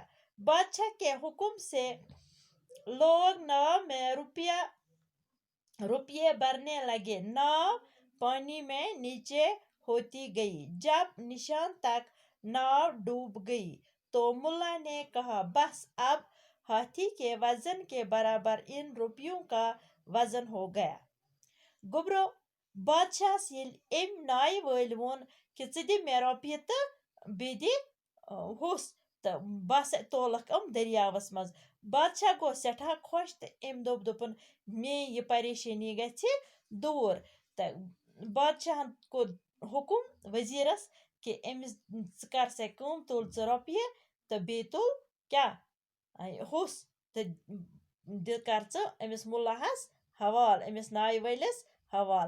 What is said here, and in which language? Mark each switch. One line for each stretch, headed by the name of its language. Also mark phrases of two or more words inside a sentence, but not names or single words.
Urdu: بادشاہ کے حکم سے لوگ ناؤ میں روپیے بھرنے لگے۔ ناؤ پانی میں نیچے ہوتی گئی۔ جب نشان تک ناؤ ڈوب گئی تو ملا نے کہا، بس اب ہاتھی کے وزن کے برابر ان روپیوں کا وزن ہو گیا۔
Kashmiri: گبرو بادشاہس ییٚلہِ أمۍ نایہِ وٲلۍ ووٚن کہ ژٕ دِ مےٚ رۄپیہِ تہٕ بیٚیہِ دِ ہوٚس تہٕ بہٕ ہسا تولکھ یِم دٔریاوس منٛز، بادشاہ گوٚو سٮ۪ٹھاہ خۄش تہٕ أمۍ دوٚپُن میٲنۍ یہِ پریشٲنی گژھِ دوٗر تہٕ بادشاہن کوٚر حکم وزیرس کہ أمِس ژٕ کر سا کٲم، تُل ژٕ رۄپیہِ تہٕ بیٚیہِ تُل کیٛاہ ہوٚس تہٕ کر ژٕ أمِس مُلاہس حوالہٕ، أمِس نایہِ وٲلِس حوالہٕ۔